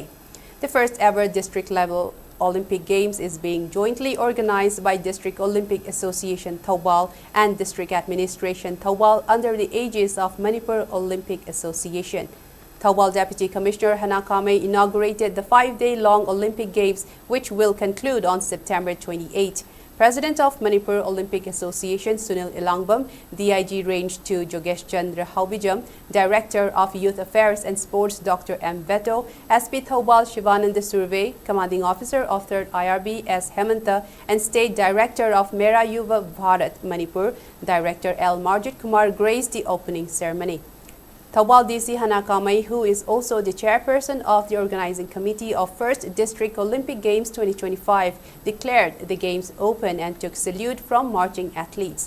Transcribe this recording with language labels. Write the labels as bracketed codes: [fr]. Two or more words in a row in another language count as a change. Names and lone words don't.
[en] The first ever district-level Olympic Games is being jointly organized by District Olympic Association Thawal and District Administration Thawal under the aegis of Manipur Olympic Association. Thawal Deputy Commissioner Hanakame inaugurated the 5-day-long Olympic Games, which will conclude on September 28. President of Manipur Olympic Association Sunil Ilangbam, DIG Range 2 Jogesh Chandra Haubijam, Director of Youth Affairs and Sports Dr. M. Veto, SP Thawal Shivananda Survey, Commanding Officer of 3rd IRB S. Hemanta, and State Director of Mera Yuva Bharat Manipur, Director L. Marjit Kumar graced the opening ceremony. Thawal DC Hanakame, who is also the chairperson of the organizing committee of 1st District Olympic Games 2025, declared the games open and took salute from marching athletes.